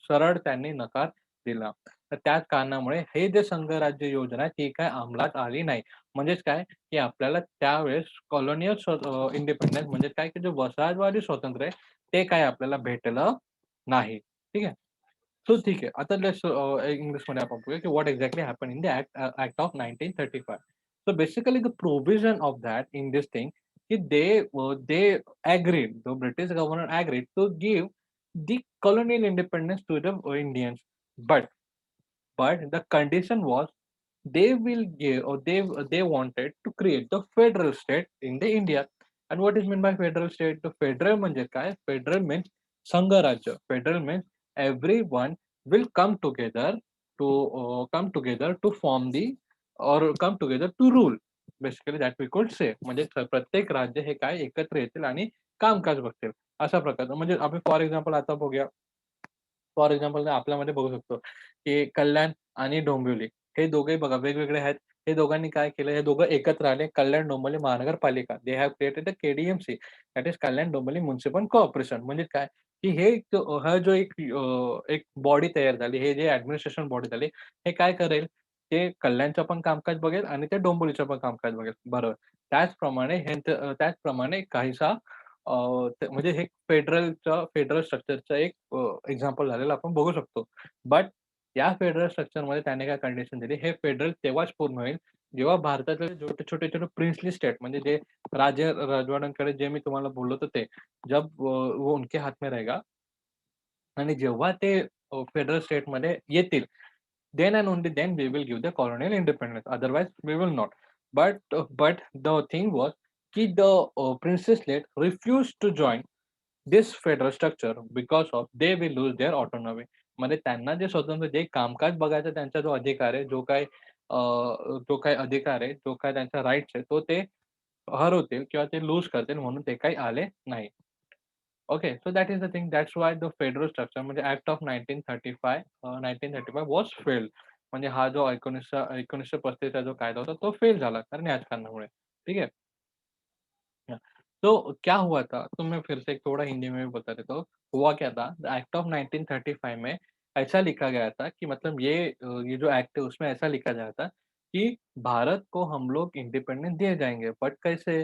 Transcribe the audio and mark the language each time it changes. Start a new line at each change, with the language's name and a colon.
Marathi: सरळ त्यांनी नकार दिला. तर त्याच कारणामुळे हे जे संघराज्य योजना आहे, ती काय अंमलात आली नाही. म्हणजेच काय, की आपल्याला त्यावेळेस इंडिपेंडन्स म्हणजे काय, की जे वसाहतवादी स्वातंत्र्य आहे, ते काय आपल्याला भेटलं नाही. ठीक आहे. सो ठीक आहे. आता इंग्लिशमध्ये आपण बघूया, की
English: What exactly happened in the act of 1935. So basically the provision of that in this thing, की they agreed, the British government agreed to give the colonial independence to the Indians. But the condition was they will give or they wanted to create the federal state in the India. And what is meant by federal state?
Marathi: The federal म्हणजे काय?
English: Federal means संघराज्य. Federal means everyone will come together to form the or come together to rule. Basically that we could say.
Marathi: म्हणजे प्रत्येक राज्य हे काय एकत्र येतील आणि कामकाज बघतील. अशा प्रकारचं म्हणजे आपण फॉर एक्झाम्पल आता बघूया. फॉर एक्झाम्पल आपल्यामध्ये बघू शकतो, की कल्याण आणि डोंबिवली हे दोघेही बघा वेगवेगळे आहेत. हे दोघांनी काय केलं, हे दोघं एकत्र आले कल्याण डोंबिवली महानगरपालिका.
English: They have created the KDMC that is Kalyan Dombivli Municipal Corporation.
Marathi: म्हणजे काय, की हा जो एक बॉडी तयार झाली, हे जे ॲडमिनिस्ट्रेशन बॉडी झाली, हे काय करेल, ते कल्याणचं पण कामकाज बघेल आणि ते डोंबिवलीचं पण कामकाज बघेल. बरोबर. त्याचप्रमाणे काहीसा म्हणजे हे फेडरल स्ट्रक्चरचं एक एक्झाम्पल झालेलं आपण बघू शकतो. बट या फेडरल स्ट्रक्चरमध्ये त्याने काय कंडिशन दिली, हे फेडरल तेव्हाच पूर्ण होईल, जेव्हा भारतातले छोटे-छोटे प्रिन्सली स्टेट म्हणजे जे राजवाड्यांकडे जे मी तुम्हाला बोललो होतो ते,
Hindi: वो उनके हाथ में रहेगा
Marathi: आणि जेव्हा ते फेडरल स्टेटमध्ये येतील,
English: then and only then we will give the colonial independence. Otherwise, we will not. But the thing was, ki the princess state refused to join this federal structure because of they will lose their autonomy.
Marathi: म्हणजे त्यांना जे स्वतंत्र जे कामकाज बघायचा त्यांचा जो अधिकार आहे, जो काही अधिकार आहे, जो काही त्यांचा राइट्स आहे, तो ते हरवतील किंवा ते लूज करतील म्हणून ते काही आले नाही.
English: Okay. So that is the thing. That's why the federal structure म्हणजे act of 1935 was failed.
Marathi: म्हणजे हा जो 1935 चा जो कायदा होता तो फेल झाला कारण याच कारणामुळे.
Hindi: ठीक है? हाँ, तो क्या हुआ था? तो मैं फिर से एक थोड़ा हिंदी में भी बता देता हूँ। हुआ क्या था? द एक्ट ऑफ 1935 में ऐसा लिखा गया था कि मतलब ये जो एक्ट है उसमें ऐसा लिखा गया था कि भारत को हम लोग इंडिपेंडेंस दिए जाएँगे बट कैसे?